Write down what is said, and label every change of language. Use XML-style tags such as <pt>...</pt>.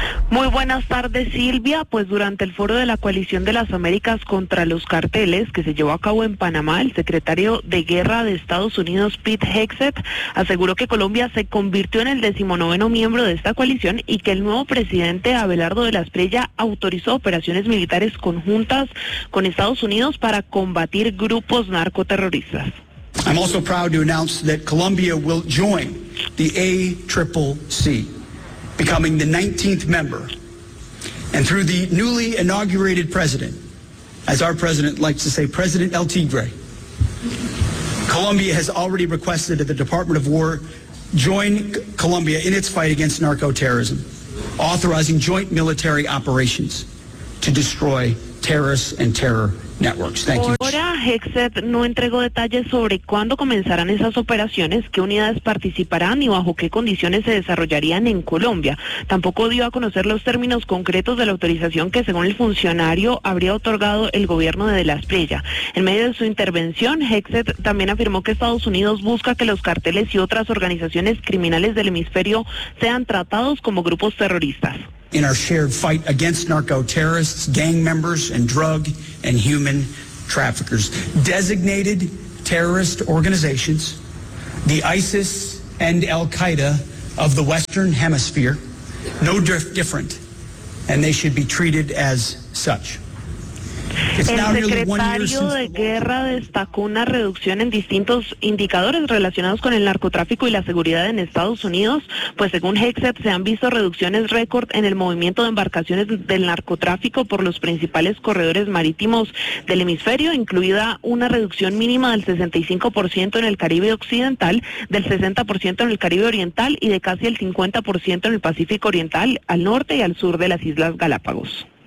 <es>Muy buenas tardes, Silvia. Pues durante el foro de la Coalición de las Américas contra los Carteles, que se llevó a cabo en Panamá, el secretario de Guerra de Estados Unidos, Pete Hegseth, aseguró que Colombia se convirtió en el 19º miembro de esta coalición y que el nuevo presidente Abelardo de la Estrella autorizó operaciones militares conjuntas con Estados Unidos para combatir grupos narcoterroristas.</es> <en>I'm also proud to announce that Colombia will join the ACCC, becoming the 19th member. And through the newly inaugurated president, as our president likes to say, President El Tigre, Colombia has already requested that the Department of War join Colombia in its fight against narco-terrorism, authorizing joint military operations to destroy terrorists and terror networks. Thank you.</en> <es>Ahora, Hegseth no entregó detalles sobre cuándo comenzarán esas operaciones, qué unidades participarán y bajo qué condiciones se desarrollarían en Colombia. Tampoco dio a conocer los términos concretos de la autorización que, según el funcionario, habría otorgado el gobierno de la Estrella. En medio de su intervención, Hegseth también afirmó que Estados Unidos busca que los carteles y otras organizaciones criminales del hemisferio sean tratados como grupos terroristas.</es> <en>In our shared fight against narco-terrorists, gang members, and drug and human traffickers. Designated terrorist organizations, the ISIS and Al-Qaeda, of the Western Hemisphere, no different, and they should be treated as such.</en> <es>El secretario de Guerra destacó una reducción en distintos indicadores relacionados con el narcotráfico y la seguridad en Estados Unidos, pues según Hegseth se han visto reducciones récord en el movimiento de embarcaciones del narcotráfico por los principales corredores marítimos del hemisferio, incluida una reducción mínima del 65% en el Caribe Occidental, del 60% en el Caribe Oriental y de casi el 50% en el Pacífico Oriental, al norte y al sur de las Islas Galápagos.</es>